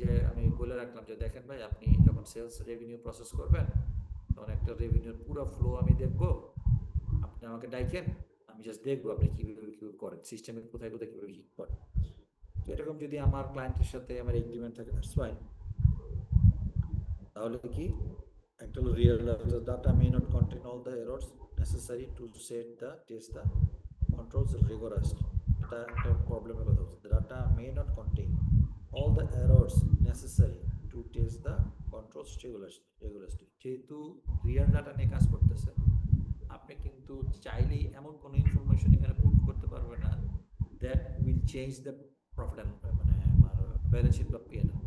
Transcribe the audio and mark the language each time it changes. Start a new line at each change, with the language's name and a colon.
Bangla: আমি বলে রাখলাম যে দেখেন ভাই, আপনি যখন সেলস রেভিনিউ প্রসেস করবেন তখন একটা রেভিনিউর পুরো ফ্লো আমি দেখবো, আপনি আমাকে ডাইকেন, আমি জাস্ট দেখবো আপনি কিভাবে করেন, সিস্টেমের কোথায় কিভাবে হিট করেন। তো এরকম যদি আমার ক্লায়েন্টের সাথে আমার এগ্রিমেন্ট থাকে
English: That's fine.
Bangla: তাহলে কি একটা হলো
English: Real data may not contain all the errors necessary to set the test the controls rigorously.
Bangla: এটা একটা প্রবলেমের কথা বলছে।
English: Data may not contain all the errors necessary to test the controls rigorously.
Bangla: যেহেতু রিয়েল ডাটা নিয়ে কাজ করতেছে, আপনি কিন্তু চাইলেই এমন কোনো ইনফরমেশন এখানে পুট করতে পারবে না
English: that will change the profit
Bangla: মানে ব্যালেন্স শিট বা পিএনএল।